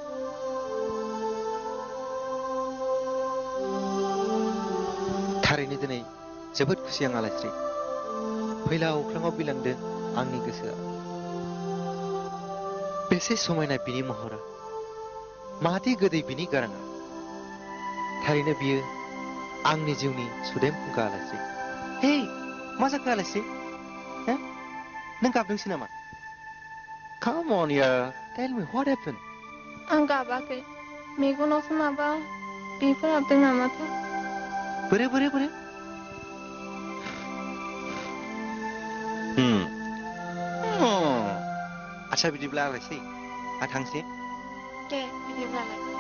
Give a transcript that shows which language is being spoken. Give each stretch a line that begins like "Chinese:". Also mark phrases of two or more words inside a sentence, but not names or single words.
Bodo: थारैनो दिनै जोबोद खुसि आं आलायस्रि फैला अख्राङाव बिलांदों आंनि गोसोआ बेसे समायना बिनि महरा मादि गोदै बिनि गाराङा थारैनो बियो आंनि जिउनि सुदेम फुंखा आलायस्रि हे मा जाखो आलायस्रि नों गाबदोंसो नामा
English: Come on yaar tell me what happened
Bodo: आं गाबाखै मेगनावसो माबा बेफोर हाबदों नामाथाय बोरे आदसा बिदिब्ला आलायसै थांसै दे बिदिब्लालाय